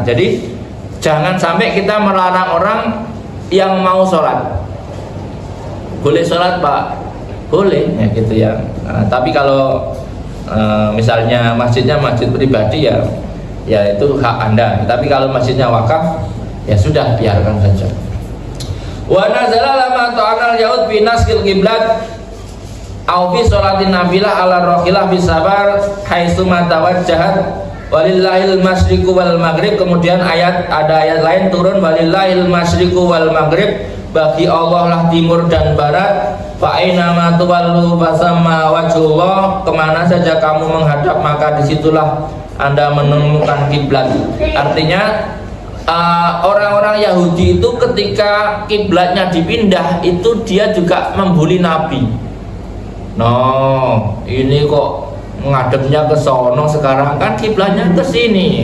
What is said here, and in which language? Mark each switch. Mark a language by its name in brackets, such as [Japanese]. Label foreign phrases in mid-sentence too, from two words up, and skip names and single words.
[Indonesian] Jadi jangan sampai kita melarang orang yang mau sholat. boleh sholat Pak, boleh ya gitu ya. Tapi kalau misalnya masjidnya masjid pribadi ya itu hak Anda. Tapi kalau masjidnya wakaf ya sudah, biarkan saja. [Arabic] ونزل لما طعن اليهود في نسخ القبلة أو في صلاة نافلة على راحلة بالسفر حيث ما توجهت ولله المشرق والمغرب. [Indonesian] Kemudian ada ayat lain turun, [Arabic] ولله المشرق والمغرب, [Indonesian] bagi Allah lah timur dan barat. [Arabic] فأينما تولوا فثم وجه الله, [Indonesian] kemana saja kamu menghadap maka disitulah Anda menemukan kiblat. Artinya orang-orang Yahudi itu ketika kiblatnya dipindah itu dia juga membuli Nabi. No, ini kok ngadepnya ke sono, sekarang kan kiblatnya ke sini.